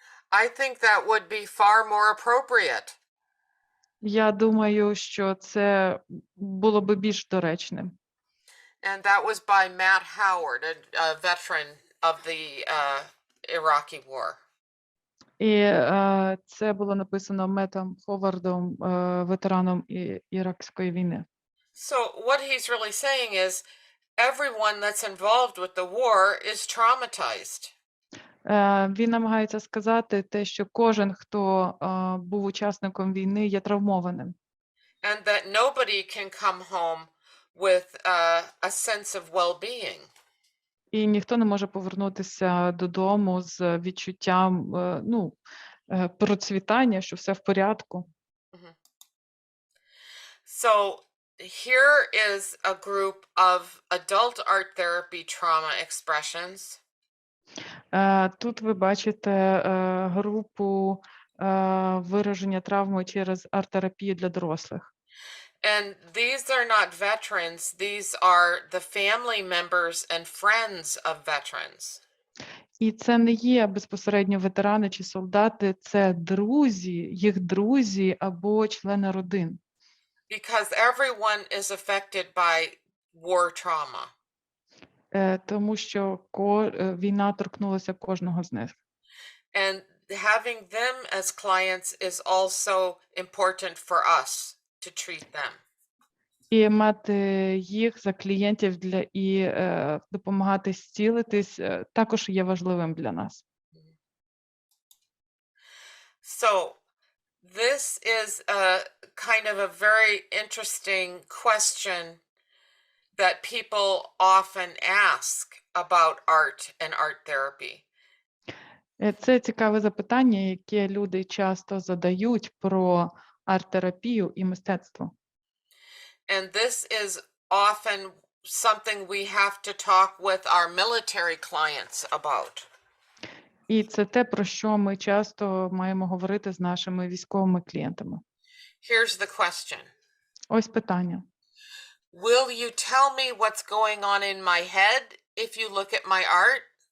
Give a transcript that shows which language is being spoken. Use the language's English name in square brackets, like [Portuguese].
[English] I think that would be far more appropriate. [Ukrainian] Я думаю, що це було би більш доречним. [English] And that was by Matt Howard, a veteran of the Iraqi war. [Ukrainian] І це було написано Меттом Ховардом, ветераном Іракської війни. [English] So what he's really saying is everyone that's involved with the war is traumatized. [Ukrainian] Він намагається сказати те, що кожен, хто був учасником війни, є травмованим. [English] And that nobody can come home with a sense of well-being. [Ukrainian] І ніхто не може повернутися додому з відчуттям процвітання, що все в порядку. [English] So here is a group of adult art therapy trauma expressions. [Ukrainian] Тут ви бачите групу вираження травми через арт-терапію для дорослих. [English] And these are not veterans, these are the family members and friends of veterans. [Ukrainian] І це не є безпосередньо ветерани чи солдати, це друзі, їх друзі або члени родин. [English] Because everyone is affected by war trauma. [Ukrainian] Тому що війна торкнулася кожного з них. [English] And having them as clients is also important for us to treat them. [Ukrainian] І мати їх за клієнтів і допомагати зцілитись також є важливим для нас. [English] So this is a kind of a very interesting question that people often ask about art and art therapy. [Ukrainian] Це цікаве запитання, яке люди часто задають про арт-терапію і мистецтво. [English] And this is often something we have to talk with our military clients about. [Ukrainian] І це те, про що ми часто маємо говорити з нашими військовими клієнтами. [English] Here's the question. [Ukrainian] Ось питання. [English] Will you tell me what's going on in my head if you look at my art?